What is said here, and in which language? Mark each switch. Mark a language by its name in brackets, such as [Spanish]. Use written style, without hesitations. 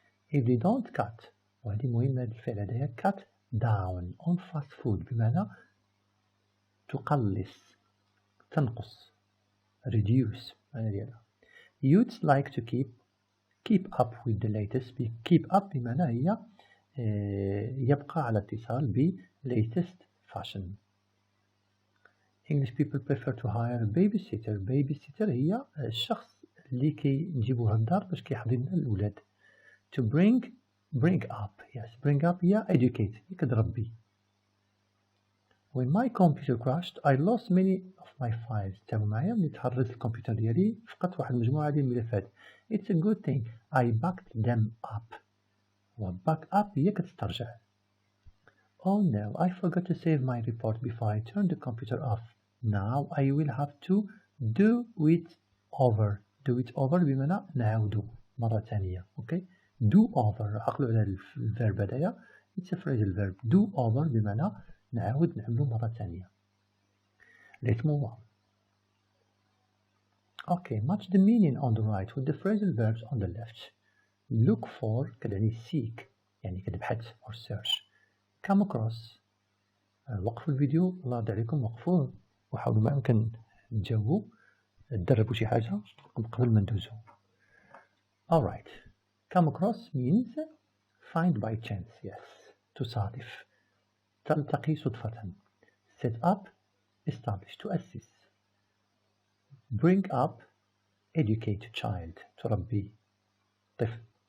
[English] If they don't cut، [Arabic] وهذه مهمة الفعل هذايا [English] cut down on fast food [Arabic] بمعنى تقلص تنقص reduce معنى ديالها. [English] Youths like to keep up with the latest. [Arabic] keep up بمعنى هي يبقى على اتصال ب latest fashion. [English] English people prefer to hire a babysitter. [Arabic] babysitter هي الشخص اللي كيجيبوه للدار باش كيحضر لنا الأولاد. [English] to bring up. yes bring up هي educate هي كتربي. when my computer crashed I lost many of my files. [Arabic] تابعوا معايا ملي تحررت الكمبيوتر ديالي فقدت واحد المجموعة ديال الملفات. [English] it's a good thing I backed them up. [Arabic] و back up هي كتسترجع. [English] oh no I forgot to save my report before I turned the computer off. now I will have to do it over. [Arabic] do it over بمعنى نعاودو مرة ثانية. do over عقلوا على الفيرب هذايا [English] it's a phrasal verb. [Arabic] do over بمعنى نعاود نعملو مرة ثانية. [English] let's move on. match the meaning on the right with the phrasal verbs on the left. look for كتعني seek [Arabic] يعني كتبحث [English] or search. [Arabic] come across وقفوا الفيديو الله يرضي عليكم وقفوه وحاولوا ما يمكن تجاوبوا تدربوا شي حاجة قبل ما ندوزو. [English] alright come across means find by chance. [Arabic] yes تصادف تلتقي صدفة. [English] set up establish تؤسس. bring up educate child [Arabic] تربي طفل.